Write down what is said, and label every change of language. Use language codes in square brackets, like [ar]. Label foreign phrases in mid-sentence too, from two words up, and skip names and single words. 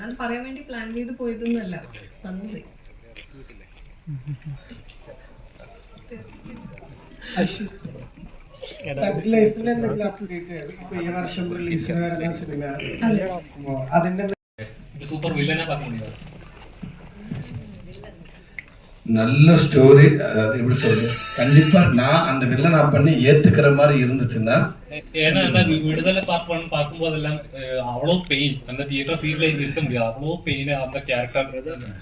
[ml] അത് പറയാൻ വേണ്ടി പ്ലാൻ ചെയ്ത് പോയതൊന്നുമല്ല, വന്നുപോയി. ലൈഫിൽ എന്തെങ്കിലും അപ്ഡേറ്റ് ഈ വർഷം റിലീസിന് വരുന്ന സിനിമ അതിന്റെ സൂപ്പർ വില്ലനെ പറഞ്ഞു. [ta] நல்ல ஸ்டோரி. அது எப்படி சொல்றது, கண்டிப்பா நான் அந்த வில்லனா பண்ணி ஏத்துக்கிற மாதிரி இருந்துச்சுன்னா. ஏன்னா விடுதலை பார்க்கும்போது எல்லாம் அவ்வளோ பெயின், அந்த தியேட்டர் சீட்ல இருக்க முடியாது, அவ்வளோ பெயின் அந்த கேரக்டர்.